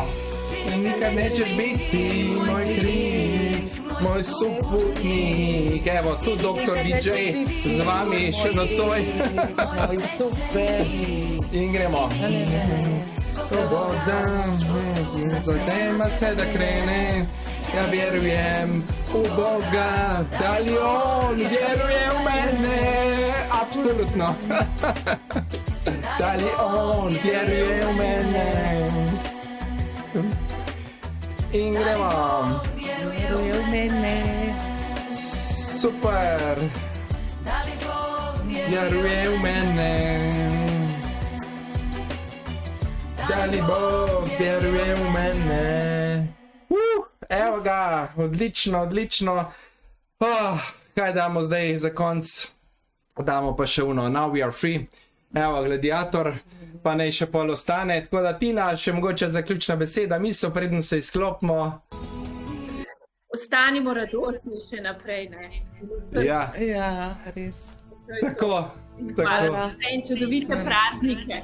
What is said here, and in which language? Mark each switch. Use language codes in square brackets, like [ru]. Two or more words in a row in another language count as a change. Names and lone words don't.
[hr] Nikad nećeš biti moj kriv, moj soputnik. [sl] Evo, tu doktor DJ z vami še nocoj. Moj super. In gremo. Svoboda, zadema se da krene. [hr] Ja vjerujem u Boga, da li on vjeruje u mene? Apsolutno. Da li on vjeruje u mene? [sl] In gremo. [hr] Vjeruje v mene. Super. Vjeruje u mene. Da li Bog vjeruje u mene? [sl] Evo ga, odlično, odlično. Kaj damo zdaj za konc? Damo pa še uno, [en] now we are free. [sl] Evo, gladiator, pa naj še pol ostane. Tako da Tina, še mogoče zaključna beseda, misel, preden se izklopimo. Ostanimo radostni še naprej, ne? Ja, Ja, res. tako, tako. Hvala. In čudovite praznike.